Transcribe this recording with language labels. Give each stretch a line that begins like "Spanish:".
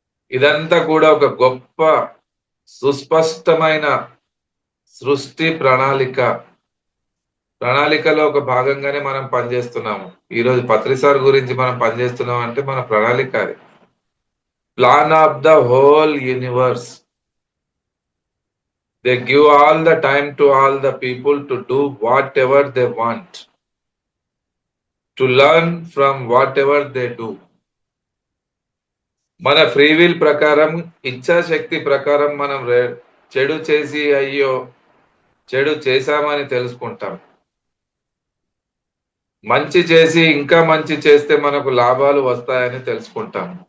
Telugu: ఇదంతా కూడా ఒక గొప్ప సుస్పష్టమైన సృష్టి ప్రణాళికలో ఒక భాగంగానే మనం పనిచేస్తున్నాము. ఈరోజు పత్రిసార్ గురించి మనం పనిచేస్తున్నాం అంటే మన ప్రణాళిక అది.
English: Plan of the whole universe. They give all the time to all the people to do whatever they want, to learn from whatever they do.
Telugu: మన ఫ్రీ విల్ ప్రకారం, ఇచ్ఛాశక్తి ప్రకారం మనం చెడు చేసి అయ్యో చెడు చేశామని తెలుసుకుంటాం. మంచి చేసి ఇంకా మంచి చేస్తే మనకు లాభాలు వస్తాయని తెలుసుకుంటాం.